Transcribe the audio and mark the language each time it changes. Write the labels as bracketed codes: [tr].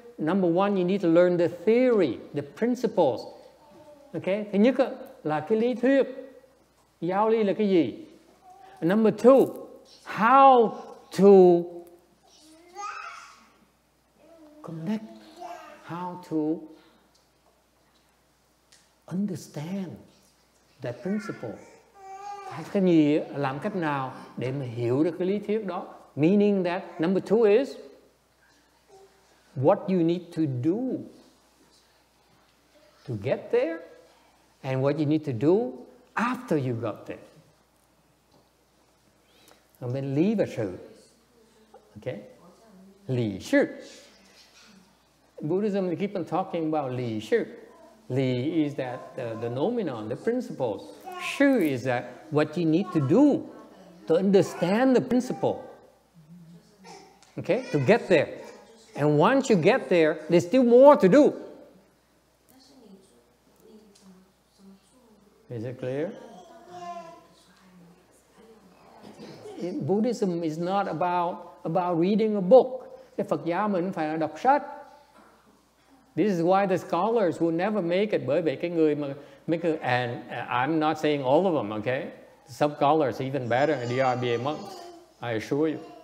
[en] Number one, you need to learn the theory, the principles. Okay? [vi] Thứ nhất là cái lý thuyết. Giáo lý là cái gì? [en] And number two, how to connect, how to understand that principle. [vi] Cái gì, làm cách nào để mà hiểu được cái lý thuyết đó. [en] Meaning that number two is what you need to do to get there, and what you need to do after you got there. [vi] Bên lý và sự. Okay? Lý sự. [en] Buddhism, they keep on talking about lý sự. Lý is that the nomenon, the principles. Sự is that what you need to do to understand the principle. Okay? To get there. And once you get there, there's still more to do. Is it clear? Buddhism is not about reading a book. [vi] Cái Phật giáo mình phải là đọc sách. [en] This is why the scholars will never make it. [vi] Bởi vì cái người mà [en] and I'm not saying all of them, okay? Some scholars even better than the RBA monks, I assure you.